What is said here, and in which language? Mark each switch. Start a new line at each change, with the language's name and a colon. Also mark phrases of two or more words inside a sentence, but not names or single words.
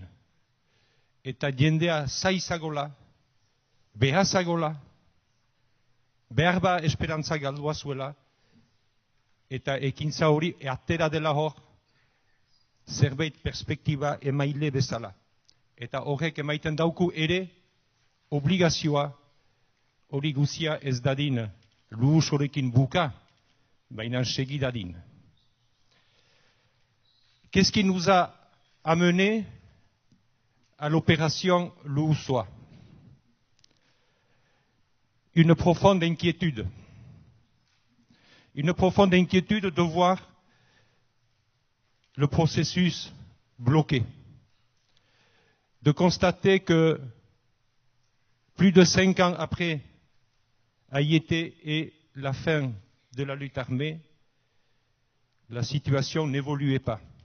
Basque: Eta jendea zaizagola, behazagola, behar ba esperantza galdua zuela, eta ekintza hori atera dela hor zerbait perspektiba emaile bezala. Eta horrek emaiten dauku ere obligazioa hori guzia ez dadin Luosorekin buka, baina segi dadin.
French: Qu'est-ce qui nous a amené à l'opération Luosoa? Une profonde inquiétude. une profonde inquiétude de voir le processus bloqué, de constater que plus de 5 ans après Haïti et la fin de la lutte armée, la situation n'évoluait pas.